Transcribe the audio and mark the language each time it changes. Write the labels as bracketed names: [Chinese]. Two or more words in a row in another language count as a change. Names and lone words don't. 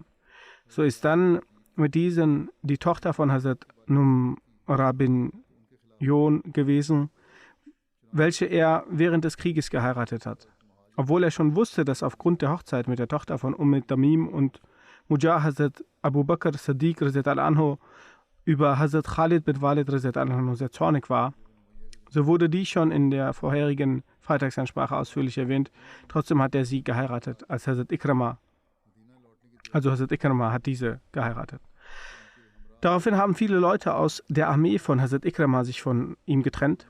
[German] So ist dann mit diesen die Tochter von Hazrat Numra bin Jon gewesen, welche er während des Krieges geheiratet hat. Obwohl er schon wusste, dass aufgrund der Hochzeit mit der Tochter von Tamim und Mujah Hazrat Abu Bakr Sadiq [Arabic] رضي الله عنه [German] über Hazrat Khalid bin Walid [Arabic] رضي الله عنه [German] sehr zornig war, so wurde dies schon in der vorherigen Freitagsansprache ausführlich erwähnt. Trotzdem hat er sie geheiratet, als Hazrat Ikrama. Also Hazrat Ikrama hat diese geheiratet. Daraufhin haben viele Leute aus der Armee von Hazrat Ikrama sich von ihm getrennt.